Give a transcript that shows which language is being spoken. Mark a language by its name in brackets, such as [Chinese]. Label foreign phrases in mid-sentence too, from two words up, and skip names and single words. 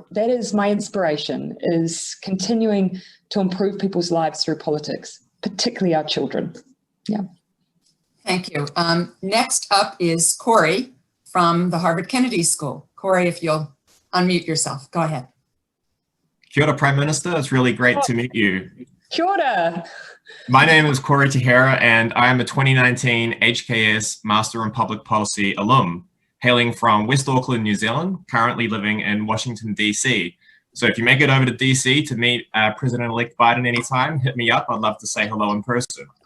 [English] That is my inspiration, is continuing to improve people's lives through politics, particularly our children. Yeah. Thank you. Next up is Corey from the Harvard Kennedy School. Corey, if you'll unmute yourself, go ahead. [Māori] Kia ora, [English] Prime Minister. It's really great to meet you. [Māori] Kia ora. [English] My name is Corey Tahera, and I am a 2019 HKS Master in Public Policy alum, hailing from West Auckland, New Zealand, currently living in Washington, DC. So if you make it over to DC to meet President-elect Biden anytime, hit me up. I'd love to say hello in person.